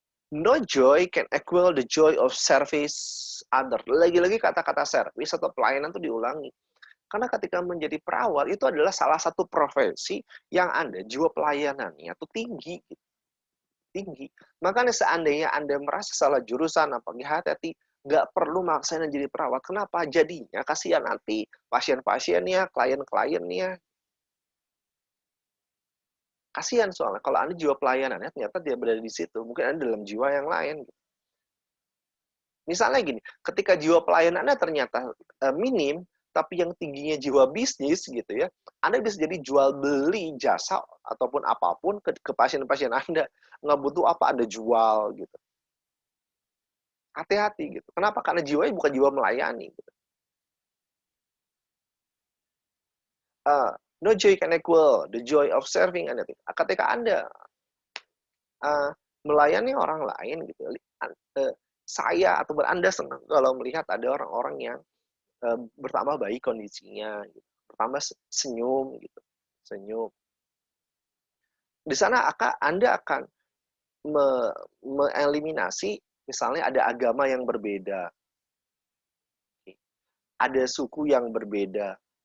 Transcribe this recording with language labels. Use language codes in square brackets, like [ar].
[en] No joy can equal the joy of service other. [id] Lagi-lagi kata-kata service atau pelayanan itu diulangi. Karena ketika menjadi perawat itu adalah salah satu profesi yang Anda jiwa pelayanannya itu tinggi. Tinggi. Makanya seandainya Anda merasa salah jurusan, hati-hati, nggak perlu maksain jadi perawat. Kenapa? Jadinya kasihan nanti pasien-pasiennya, klien-kliennya. Kasihan soalnya kalau Anda jiwa pelayanannya ternyata dia berada di situ, mungkin Anda dalam jiwa yang lain. Misalnya gini, ketika jiwa pelayanannya ternyata minim, tapi yang tingginya jiwa bisnis gitu ya, Anda bisa jadi jual beli jasa ataupun apapun ke pasien-pasien Anda. Nggak butuh apa Anda jual gitu. Hati-hati gitu. Kenapa? Karena jiwanya bukan jiwa melayani. Gitu. [en] No joy can equal the joy of serving anything. [id] Ketika Anda melayani orang lain gitu, saya atau Anda senang kalau melihat ada orang-orang yang bertambah baik kondisinya, gitu. Bertambah senyum gitu, senyum. Di sana Anda akan mengeliminasi misalnya ada agama yang berbeda, ada suku yang berbeda.